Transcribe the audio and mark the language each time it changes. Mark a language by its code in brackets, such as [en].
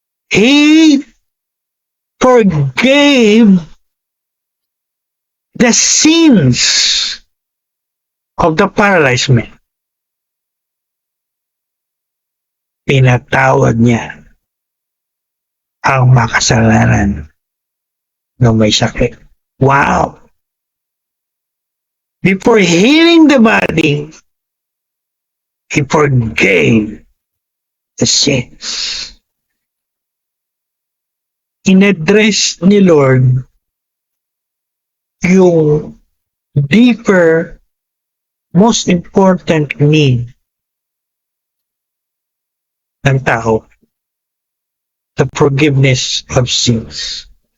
[en] He forgave the sins of the paralyzed man. [tl] Pinatawad niya ang makasalanan ng may sakit. [en] Wow! Before healing the body, He forgave the sins. [tl] In-address ni Lord yung [en] deeper, most important need ng tao, the forgiveness of sins.